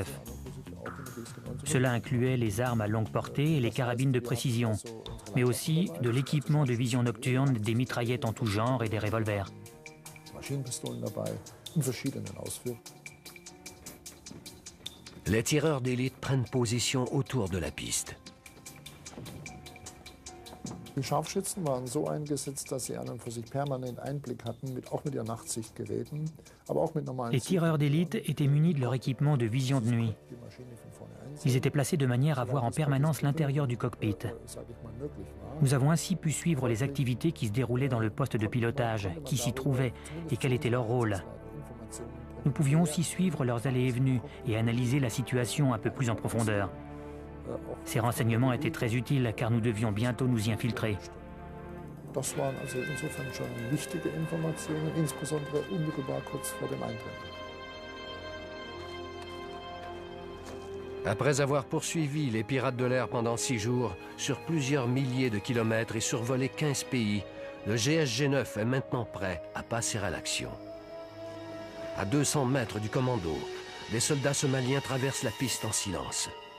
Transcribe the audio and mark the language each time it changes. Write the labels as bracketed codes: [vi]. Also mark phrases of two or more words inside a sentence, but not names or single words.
[fr] Cela incluait les armes à longue portée et les carabines de précision, mais aussi de l'équipement de vision nocturne, des mitraillettes en tout genre et des revolvers. Les tireurs d'élite prennent position autour de la piste. [de] Die Scharfschützen waren so eingesetzt, dass sie an und für sich permanent Einblick hatten, auch mit ihren Nachtsichtgeräten, aber auch mit normalen. [fr] Les tireurs d'élite étaient munis de leur équipement de vision de nuit. Ils étaient placés de manière à voir en permanence l'intérieur du cockpit. Nous avons ainsi pu suivre les activités qui se déroulaient dans le poste de pilotage, qui s'y trouvaient et quel était leur rôle. Nous pouvions aussi suivre leurs allées et venues et analyser la situation un peu plus en profondeur. Ces renseignements étaient très utiles car nous devions bientôt nous y infiltrer. [de] Das waren also insofern schon wichtige Informationen, insbesondere unmittelbar kurz vor dem Eintritt. [fr] Après avoir poursuivi les pirates de l'air pendant 6 jours, sur plusieurs milliers de kilomètres et survolé 15 pays, le GSG-9 est maintenant prêt à passer à l'action. À 200 mètres du commando, les soldats somaliens traversent la piste en silence.